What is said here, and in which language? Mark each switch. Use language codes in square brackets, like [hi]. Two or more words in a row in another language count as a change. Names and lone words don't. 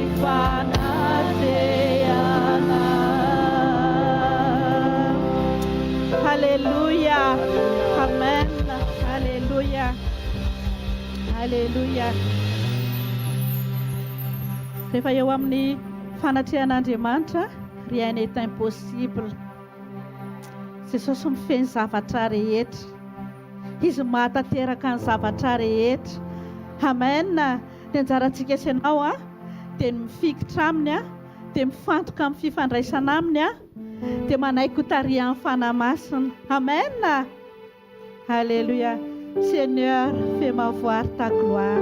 [mg] Alléluia. Amen. Alléluia. Alléluia. Rehefa eo amin'ny fanatrehan'Andriamanitra, [fr] rien n'est impossible. [mg] Jesosy mifeny zavatra rehetra. Izy mahatateraka ny zavatra rehetra. Amen. Ny anjarantsika sy ianao dia mifikitra aminy dia mifantoka amin'ny fifandraisana aminy dia manaiky ho tarihan'ny fanahy-masina. Amen. Alléluia. [fr] Seigneur, fais-moi voir ta gloire.